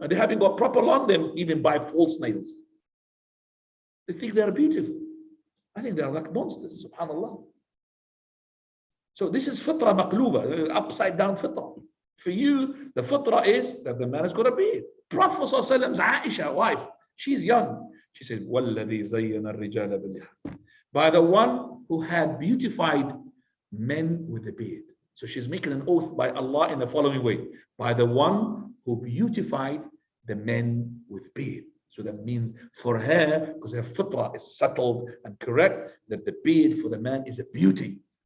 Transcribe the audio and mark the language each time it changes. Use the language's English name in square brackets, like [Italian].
[English] And they haven't got proper long, they even buy false nails. They think they are beautiful. I think they are like monsters, subhanallah. So this is fitrah maqluba, upside down fitrah. For you, the fitrah is that the man has got a beard. Prophet ﷺ's Aisha, wife, she's young. She says, [Arabic] وَالَّذِي زَيَّنَ الرِّجَالَ بِاللِّحَى. [English] By the one who had beautified men with a beard. So she's making an oath by Allah in the following way. By the one who beautified the men with beard. So that means for her, because her fitrah is settled and correct, that the beard for the man is a beauty.